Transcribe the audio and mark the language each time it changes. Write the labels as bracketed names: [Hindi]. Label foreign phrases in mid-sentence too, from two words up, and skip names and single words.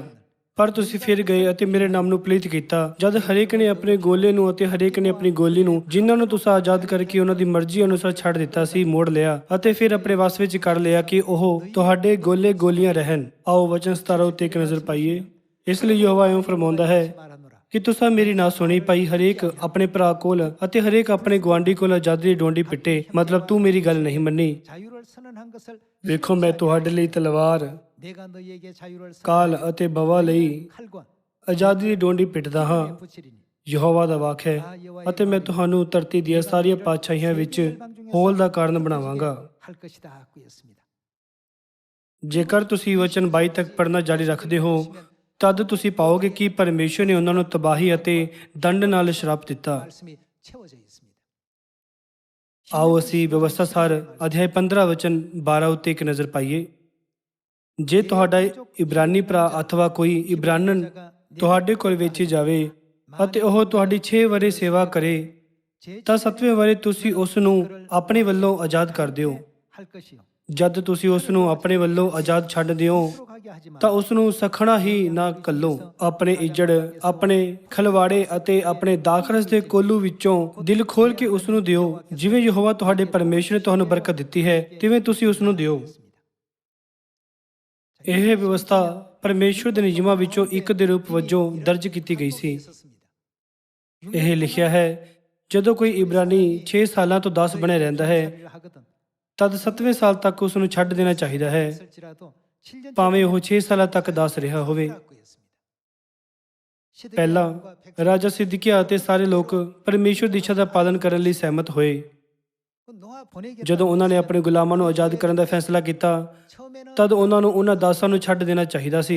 [Punjabi] ਪਰ ਤੁਸੀਂ ਫਿਰ ਗਏ ਅਤੇ ਮੇਰੇ ਨਾਮ ਨੂੰ ਪਲੀਤ ਕੀਤਾ। ਜਦ ਹਰੇਕ ਨੇ ਆਪਣੇ ਗੋਲੇ ਨੂੰ ਅਤੇ ਹਰੇਕ ਨੇ ਆਪਣੀ ਗੋਲੀ ਨੂੰ ਜਿਨ੍ਹਾਂ ਨੂੰ ਤੁਸੀਂ ਆਜ਼ਾਦ ਕਰਕੇ ਉਹਨਾਂ ਦੀ ਮਰਜ਼ੀ ਅਨੁਸਾਰ ਛੱਡ ਦਿੱਤਾ ਸੀ ਮੋੜ ਲਿਆ ਅਤੇ ਫਿਰ ਆਪਣੇ ਵਸ ਵਿੱਚ ਕਰ ਲਿਆ ਕਿ ਉਹ ਤੁਹਾਡੇ ਗੋਲੇ ਗੋਲੀਆਂ ਰਹਿਣ। ਆਓ ਵਚਨ 17 ਉੱਤੇ ਇੱਕ ਨਜ਼ਰ ਪਾਈਏ। ਇਸ ਲਈ ਯਹੋਵਾ ਇਉਂ ਫਰਮਾਉਂਦਾ ਹੈ [Korean] 말하노라. [Punjabi] ਕਿ ਤੁਸੀਂ ਮੇਰੀ ਨਾ ਸੁਣੀ ਪਾਈ ਹਰੇਕ ਆਪਣੇ ਭਰਾ ਕੋਲ ਅਤੇ ਹਰੇਕ ਆਪਣੇ ਗੁਆਂਢੀ ਕੋਲ ਆਜ਼ਾਦੀ ਦੀ ਡੋਂਡੀ ਪਿੱਟੇ। ਮਤਲਬ ਤੂੰ ਮੇਰੀ ਗੱਲ ਨਹੀਂ ਮੰਨੀ। [Korean] 자유를 선언한 것을 [Punjabi] ਵੇਖੋ ਮੈਂ ਤੁਹਾਡੇ ਲਈ ਤਲਵਾਰ [Korean] 내가 너희에게 자유를 [Punjabi] ਕਾਲ ਅਤੇ ਬਵਾ ਲਈ [Korean] 칼과 [Punjabi] ਆਜ਼ਾਦੀ ਦੀ ਡੋਂਡੀ ਪਿੱਟਦਾ ਹਾਂ। [Korean] 붙이리니 [Punjabi] ਯਹੋਵਾ ਦਾ ਵਾਕ ਹੈ ਅਤੇ ਮੈਂ ਤੁਹਾਨੂੰ ਧਰਤੀ ਦੀਆਂ ਸਾਰੀਆਂ ਪਾਤਸ਼ਾਹੀਆਂ ਵਿੱਚ ਹੋਲ ਦਾ ਕਾਰਨ ਬਣਾਵਾਂਗਾ। [Korean] 할 것이다 하였습니다. [Punjabi] ਜੇਕਰ ਤੁਸੀਂ ਵਚਨ 22 ਤੱਕ ਪੜ੍ਹਨਾ ਜਾਰੀ ਰੱਖਦੇ ਹੋ ਤਦ ਤੁਸੀਂ ਪਾਓਗੇ ਕਿ ਪਰਮੇਸ਼ਰ ਨੇ ਉਹਨਾਂ ਨੂੰ ਤਬਾਹੀ ਅਤੇ ਦੰਡ ਨਾਲ ਸ਼ਰਾਪ ਦਿੱਤਾ। [Korean] 말씀이 채워져 있습니다. [Punjabi] ਆਓ ਅਸੀਂ ਵਿਵਸਥਾ ਸਾਰ ਅਧਿਆਇ 15 ਵਚਨ 12 ਉੱਤੇ ਇੱਕ ਨਜ਼ਰ ਪਾਈਏ। ਜੇ ਤੁਹਾਡਾ ਇਬਰਾਨੀ ਭਰਾ ਅਥਵਾ ਕੋਈ ਇਬਰਾਨਨ ਤੁਹਾਡੇ ਕੋਲ ਵੇਚੀ ਜਾਵੇ ਅਤੇ ਉਹ ਤੁਹਾਡੀ 6 ਵਰ੍ਹੇ ਸੇਵਾ ਕਰੇ ਤਾਂ 7ਵੇਂ ਵਰ੍ਹੇ ਤੁਸੀਂ ਉਸ ਨੂੰ ਆਪਣੇ ਵੱਲੋਂ ਆਜ਼ਾਦ ਕਰ ਦਿਓ। [Korean] 할 것이요. [Punjabi] ਜਦ ਤੁਸੀਂ ਉਸ ਨੂੰ ਆਪਣੇ ਵੱਲੋਂ ਆਜ਼ਾਦ ਛੱਡ ਦਿਓ [Korean] 가게 하지 마. [Punjabi] ਤਾਂ ਉਸ ਨੂੰ ਸਖਣਾ ਹੀ ਨਾ ਕੱਲੋ। ਆਪਣੇ ਇੱਜੜ ਆਪਣੇ ਖਲਵਾੜੇ ਅਤੇ ਆਪਣੇ ਦਾਖਰਸ ਦੇ ਕੋਲੂ ਵਿੱਚੋਂ ਦਿਲ ਖੋਲ ਕੇ ਉਸ ਨੂੰ ਦਿਓ। ਜਿਵੇਂ ਯਹੋਵਾ ਤੁਹਾਡੇ ਪਰਮੇਸ਼ਰ ਨੇ ਤੁਹਾਨੂੰ ਬਰਕਤ ਦਿੱਤੀ ਹੈ ਤਿਵੇਂ ਤੁਸੀਂ ਉਸ ਨੂੰ ਦਿਓ। ਇਹ ਵਿਵਸਥਾ ਪਰਮੇਸ਼ਰ ਦੇ ਨਿਯਮਾਂ ਵਿੱਚੋਂ ਇੱਕ ਦੇ ਰੂਪ ਵਜੋਂ ਦਰਜ ਕੀਤੀ ਗਈ ਸੀ। ਇਹ ਲਿਖਿਆ ਹੈ ਜਦੋਂ ਕੋਈ ਇਬਰਾਨੀ 6 ਸਾਲਾਂ ਤੋਂ 10 ਬਣੇ ਰਹਿੰਦਾ ਹੈ [Korean] 하거든. [Punjabi] ਤਦ 7ਵੇਂ ਸਾਲ ਤੱਕ ਉਸ ਨੂੰ ਛੱਡ ਦੇਣਾ ਚਾਹੀਦਾ ਹੈ [Korean] 쓸지라도 7년 [Punjabi] ਭਾਵੇਂ ਉਹ 6 ਸਾਲਾਂ ਤੱਕ 10 ਰਿਹਾ ਹੋਵੇ। ਪਹਿਲਾਂ ਰਾਜਾ ਸਿਦਕਿਆ ਅਤੇ ਸਾਰੇ ਲੋਕ ਪਰਮੇਸ਼ਰ ਦੀ ਇੱਛਾ ਦਾ ਪਾਲਨ ਕਰਨ ਲਈ ਸਹਿਮਤ ਹੋਏ। ਜਦੋਂ ਉਹਨਾਂ ਨੇ ਆਪਣੇ ਗੁਲਾਮਾਂ ਨੂੰ ਆਜ਼ਾਦ ਕਰਨ ਦਾ ਫੈਸਲਾ ਕੀਤਾ ਤਦ ਉਹਨਾਂ ਨੂੰ ਉਹਨਾਂ ਦਾਸਾਂ ਨੂੰ ਛੱਡ ਦੇਣਾ ਚਾਹੀਦਾ ਸੀ।